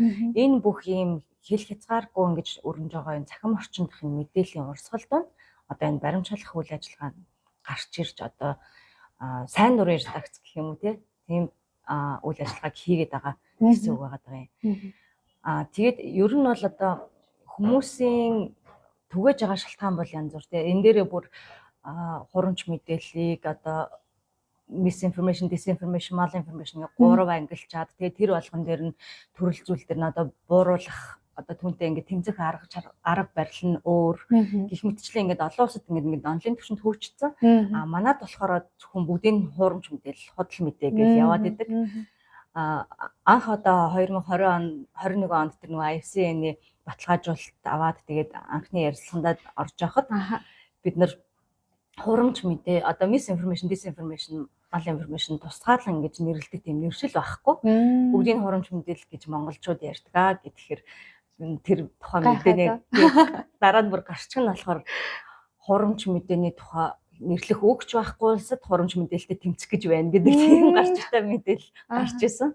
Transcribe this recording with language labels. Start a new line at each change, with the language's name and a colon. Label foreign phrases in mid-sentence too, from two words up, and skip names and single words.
Mongolian: Энэ бүх юм хэл хязгааргүй ингэж өрнөж байгаа энэ цахим орчиндх энэ мэдээллийн урсгал донд одоо энэ баримт шалгах үйл ажиллагаа гарч ирж одоо сайн нурын редакц гэх юм уу тийм үйл ажиллагааг хийгээд байгаа гэсэн үг байгаа юм. Тэгээд ер нь бол одоо хүмүүсийн түгэж байгаа шалтгаан бол янз бүр тийм. Энэ дээрээ бүр хурамч мэдээллийг одоо
English: misinformation, disinformation, malinformation
Mongolian: гэх гурав ангилчаад тэгээд тэр болгон дээр нь төрөл зүйл дээр нь одоо бууруулах одоо түүнтэй ингээд тэмцэх арга барил нь өөр гэх мэтчлээ ингээд олон улсад ингээд онлайн түвшинд хөгжсөн. Манайд болохоор зөвхөн бүгдийн хуурамч мэдээлэл, худал мэдээ гэж яваад идэг. Анх одоо 2020 он 21 онд тэр нөгөө IFCN-ийн баталгаажуулалт аваад тэгээд анхны ярилцлаганд орж явахад бид нар хурамч мэдээ одоо
English: misinformation, disinformation, malinformation
Mongolian: тусгаалan ингэж нэрлэдэг тийм нэршил байхгүй. Бүгдийн хурамч мэдээлэл гэж монголчууд ярьдаг гэхээр тэр тухайн мэдээний дараа нь бүр гарчих нь болохоор хурамч мэдээний тухай нэрлэх өгч байхгүй улсад хурамч мэдээлэлтэй тэмцэх гэж байна гэдэг тийм гарч ирсэн мэдээлэл гарч ирсэн.